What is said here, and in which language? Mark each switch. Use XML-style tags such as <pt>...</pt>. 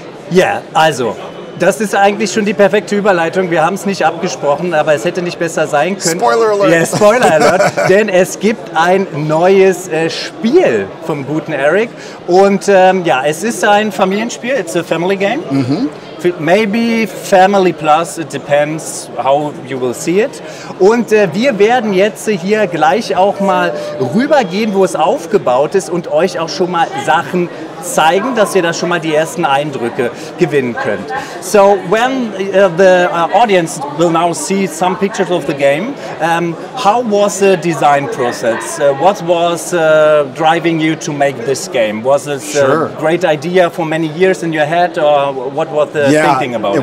<de>Ja, also, das ist eigentlich schon die perfekte Überleitung. Wir haben es nicht abgesprochen, aber es hätte nicht besser sein können. Spoiler Alert! Ja, Spoiler Alert, denn es gibt ein neues Spiel vom guten Erik. Und es ist ein Familienspiel,</de> <en>it's a family game. Mhm. Maybe Family Plus, it depends how you will see it.</en> <de>Und wir werden jetzt hier gleich auch mal rübergehen, wo es aufgebaut ist, und euch auch schon mal Sachen zeigen, dass ihr da schon mal die ersten Eindrücke gewinnen könnt.</de> <en>So when the audience will now see some pictures of the game, how was the design process? What was driving you to make this game? Was it a great idea for many years in your head, or what was the thinking about it?</en>